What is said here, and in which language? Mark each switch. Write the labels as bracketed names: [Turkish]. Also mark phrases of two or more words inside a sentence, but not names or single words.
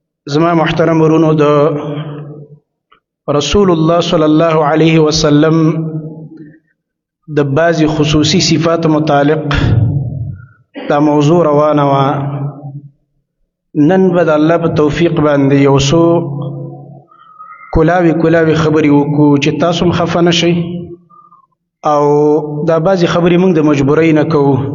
[Pashto] زما محترم ورونو د [Arabic] رسول الله صلی الله علیه وسلم [Pashto] د بعضی خصوصی صفات متعلق دا موضوع روانه وا. نن به د الله په توفیق باندې یو څو کلاوي خبرې وکړو چې تاسو هم خفه نشئ او دا بعضی خبرې موږ د مجبورۍ نه کوو.